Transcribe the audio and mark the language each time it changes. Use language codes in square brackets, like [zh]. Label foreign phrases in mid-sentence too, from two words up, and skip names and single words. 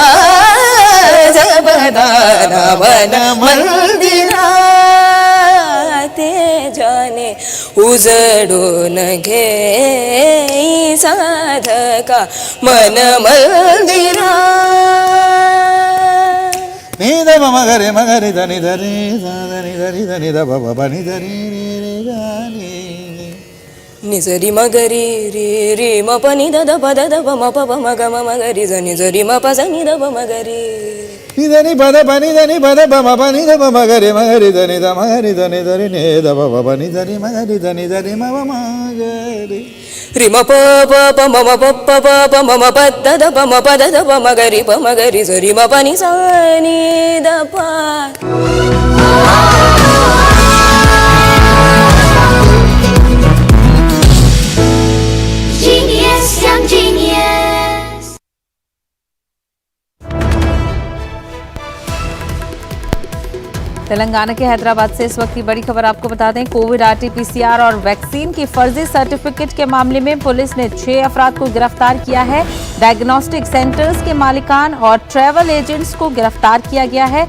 [mr] जबदाना मन मंदिरा ते जाने उजळून घे साधका मन मंदिरा Ni da magare dani dani dani dani dani da baba bani dani re gani. निजरी मगरी रे रे म पनि द द प द द प म प प म ग म म ग रि ज नि ज रि म प ज नि द प म ग रि Ni dani pada bani dani pada baba bani da baba magare dani da magare dani dani ne da baba bani dani magare dani dani ma ma magare. रि म प प प म म प प प प म म प द द प म प द द प म ग रि प म ग रि ज रि म प नि स नि द प [en] Genius, young genius. [hi] तेलंगाना के हैदराबाद से इस वक्त की बड़ी खबर आपको बता दें। कोविड आरटी-पीसीआर और वैक्सीन की फर्जी सर्टिफिकेट के मामले में पुलिस ने 6 अफराद को गिरफ्तार किया है। [en] diagnostic centers [hi] के मालिकान और [en] travel agents [hi] को गिरफ्तार किया गया है।